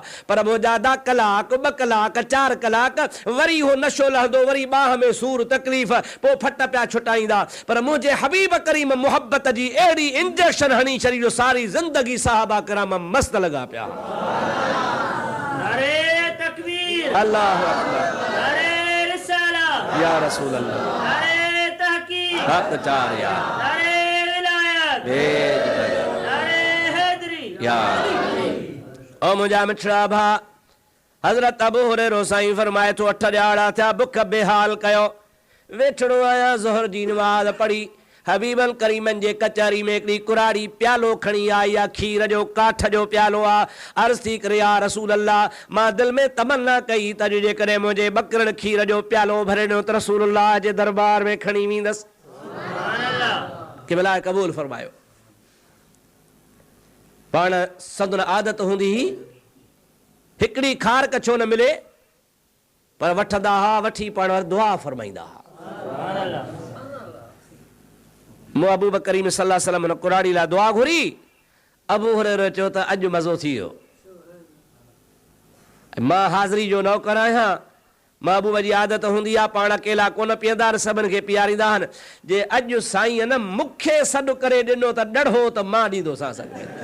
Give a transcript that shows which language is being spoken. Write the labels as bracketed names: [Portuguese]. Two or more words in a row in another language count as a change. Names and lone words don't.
[Sindhi] पर मुंहिंजा कलाक 2 कलाक 4 कलाक वरी हो नशो लहंदो, वरी बाह में सूर तकलीफ़, पोइ फट पिया छुटाईंदा। पर मुंहिंजे हबीब करीम मोहब्बत जी अहिड़ी इंजेक्शन हणी छॾी जो सारी ज़िंदगी साहबा किराम मस्त लॻा पिया। [Urdu] نعرۂ تکبیر, [Arabic] الله أكبر, [Urdu] نعرۂ رسالت, [Arabic] يا رسول الله, [Urdu] نعرۂ تحقیق, حق چار یار, نعرۂ ولایت، نعرۂ حیدری, [Sindhi] या ओ मुंहिंजा मिठड़ा भा, हज़रत अबू हुरैरा साईं फरमाए थो 8 ॾिहाड़ा थिया, बुख बेहाल कयो, वेठड़ो आहियां, ज़ोहर जी नमाज़ पढ़ी, हबीबन करीमन जे कचहरी में हिकिड़ी कुराड़ी प्यालो खणी आई आहे, खीर जो काठ जो प्यालो आहे। अर्ज़ थी करे [Arabic] يا رسول الله, [Sindhi] मां दिलि में तमन्ना कई त जेकॾहिं मुंहिंजे बकरनि खीर जो प्यालो भरे ॾिनो त रसूलुल्लाह जे दरबार में खणी वेंदसि। कि भला क़बूल फरमायो। पाण संदन आदत हूंदी ही हिकिड़ी खारक छो न मिले, पर वठंदा हा, वठी पाण दुआ फरमाईंदा हा। अबू बकर करीम [Arabic] صلى الله عليه وسلم [Sindhi] हुन कुराड़ी लाइ दुआ घुरी, अबू हुरैरा चयो त अॼु मज़ो थी वियो, मां हाज़िरी जो नौकर आहियां, महबूब जी आदत हूंदी आहे पाण अकेला कोन पीअंदा आहिनि, सभिनि खे पीआरींदा आहिनि। जे अॼु साईं न मूंखे सॾु करे ॾिनो त ॾढ़ो त मां ॾींदोसि असांखे।